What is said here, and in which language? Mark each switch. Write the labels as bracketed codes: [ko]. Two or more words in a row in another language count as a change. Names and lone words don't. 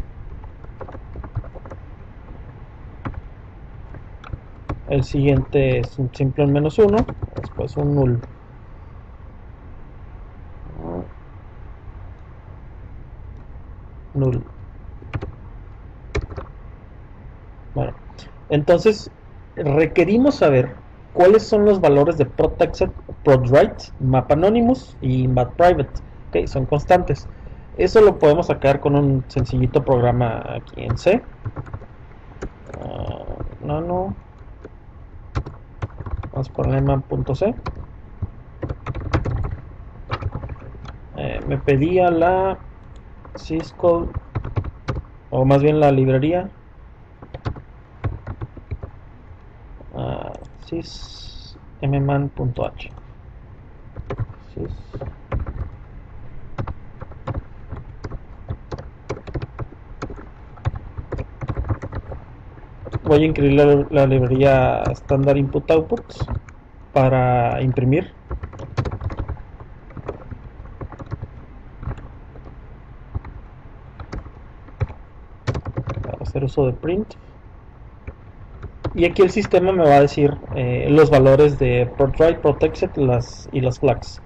[es] El siguiente es un simple -1, después un null. Null. Bueno, entonces requerimos saber cuáles son los valores de protexec, protwrite, mapAnonymous y mapPrivate. Okay, son constantes. Eso lo podemos sacar con un sencillito programa aquí en C. No. Vamos a ponerle map.c. Me pedía la syscall, o más bien la librería sysmman.h. Voy a incluir la librería [en] standard input outputs [es] para imprimir. Para hacer uso de print. Y aquí el sistema me va a decir los valores de protwrite, protexec y las flags.